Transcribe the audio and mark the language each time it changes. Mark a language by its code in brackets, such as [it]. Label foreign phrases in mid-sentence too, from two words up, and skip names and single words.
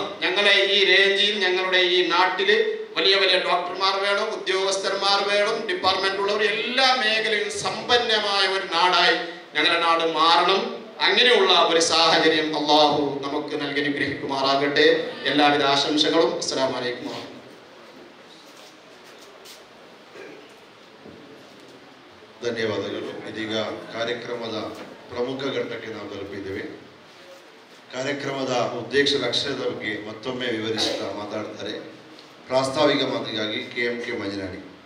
[ml] ഞങ്ങളെ ഈ റേഞ്ചിൽ ഞങ്ങളുടെ ഈ നാട്ടിൽ വലിയ വലിയ ഡോക്ടർമാർ വേണം, ഉദ്യോഗസ്ഥന്മാർ വേണം, ഡിപ്പാർട്ട്മെന്റ് ഉള്ളവർ എല്ലാ മേഖലയിലും സമ്പന്നമായ ഒരു നാടായി ഞങ്ങളുടെ നാട് മാറണം. അങ്ങനെയുള്ള ഒരു സാഹചര്യം അള്ളാഹു നമുക്ക് നൽകി അനുഗ്രഹിക്കുമാറാകട്ടെ. എല്ലാവിധ ആശംസകളും. [ar] السلام عليكم. [kn] ಧನ್ಯವಾದಗಳು. ಇದೀಗ ಕಾರ್ಯಕ್ರಮದ ಪ್ರಮುಖ ಘಟ್ಟಕ್ಕೆ ನಾವು ತಲುಪಿದ್ದೇವೆ. ಕಾರ್ಯಕ್ರಮದ ಉದ್ದೇಶ ಲಕ್ಷ್ಯದ ಬಗ್ಗೆ ಮತ್ತೊಮ್ಮೆ ವಿವರಿಸುತ್ತಾ ಮಾತಾಡ್ತಾರೆ ಪ್ರಾಸ್ತಾವಿಕ ಮಾತಿಗಾಗಿ KMK ಮಂಜನಾಡಿ.